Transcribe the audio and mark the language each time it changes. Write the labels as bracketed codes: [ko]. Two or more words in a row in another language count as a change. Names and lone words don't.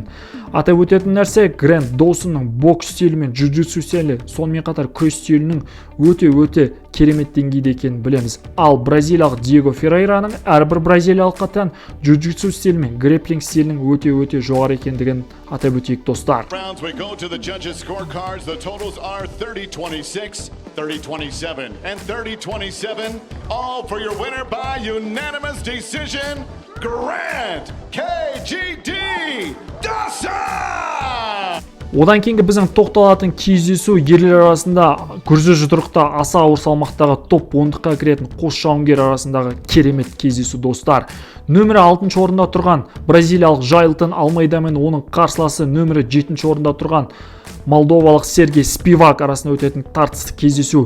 [kk] Атап өтетін нәрсе Грэнд Доусонның бокс стилі мен джиу-джитсу стилі, сонымен қатар күрес стилінің өте керемет деңгейде екенін білеміз. Ал бразилиялық Диего Феррейраның әрбір бразилиялыққа тән джиу-джитсу стилі мен грэпплинг стилінің өте жоғары екендігін атап өтейік достар. [en] Rounds we go to the judges' scorecards. The totals are 30-26, 30-27, and 30-27. All for your winner by unanimous decision, Grant KGD Dawson! [kk] Одан кейінгі біздің тоқталатын кездесу ерлер арасында күрзі жұдырықта аса ауыр салмақтағы топ 10-қа кіретін қос жауынгер арасындағы керемет кездесу достар. Нөмірі 6 орында тұрған бразилиялық Жайлтон Алмайда мен оның қарсыласы нөмірі 7 орында тұрған молдовалық Сергей Спивак арасында өтетін тартысты кездесу.